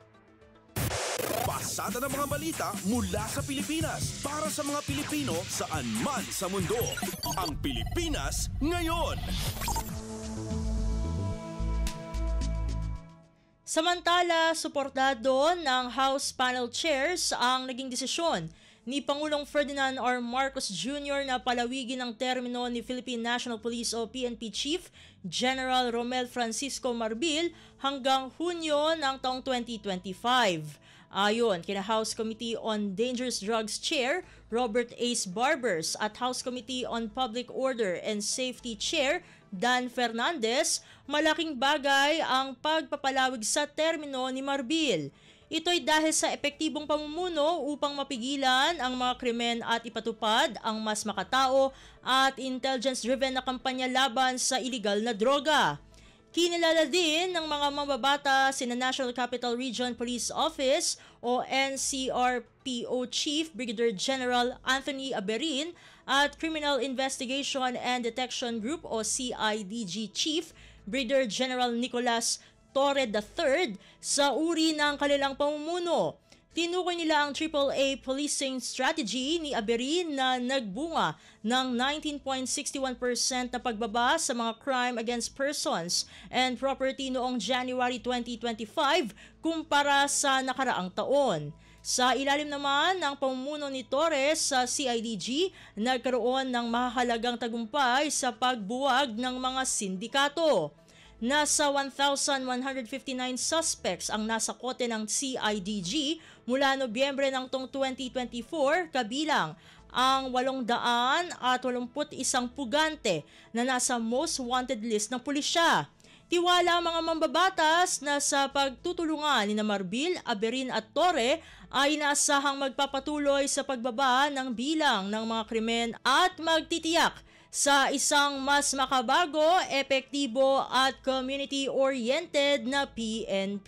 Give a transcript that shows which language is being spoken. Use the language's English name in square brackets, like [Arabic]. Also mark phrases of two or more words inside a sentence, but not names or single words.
[Filipino] Pasada ng mga balita mula sa Pilipinas para sa mga Pilipino saan man sa mundo. Ang Pilipinas ngayon. Samantala, suportado ng House Panel Chairs ang naging desisyon ni Pangulong Ferdinand R. Marcos Jr. na palawigin ang termino ni Philippine National Police o PNP Chief General Romel Francisco Marbil hanggang Hunyo ng taong 2025. Ayon kina House Committee on Dangerous Drugs Chair Robert Ace Barbers at House Committee on Public Order and Safety Chair Dan Fernandez, malaking bagay ang pagpapalawig sa termino ni Marbil. Ito'y dahil sa epektibong pamumuno upang mapigilan ang mga krimen at ipatupad ang mas makatao at intelligence-driven na kampanya laban sa iligal na droga. Kinilala din ng mga mambabata sina National Capital Region Police Office o NCRPO Chief Brigadier General Anthony Aberin at Criminal Investigation and Detection Group o CIDG Chief Brigadier General Nicolas Torre III sa uri ng kanilang pamumuno. Tinukoy nila ang [English] AAA policing strategy [Filipino] ni Aberin na nagbunga ng 19.61% na pagbaba sa mga [English] crime against persons and property [Filipino] noong January 2025 kumpara sa nakaraang taon. Sa ilalim naman ng pamumuno ni Torres sa CIDG, nagkaroon ng mahalagang tagumpay sa pagbuwag ng mga sindikato. Nasa 1,159 suspects ang nasa kote ng CIDG mula Nobyembre ng 2024, kabilang ang 881 pugante na nasa [English] most wanted list [Filipino] ng pulisya. Tiwala ang mga mambabatas na sa pagtutulungan ni Marbil, Aberin at Torre ay inaasahang magpapatuloy sa pagbaba ng bilang ng mga krimen at magtitiyak sa isang mas makabago, epektibo at community-oriented na PNP.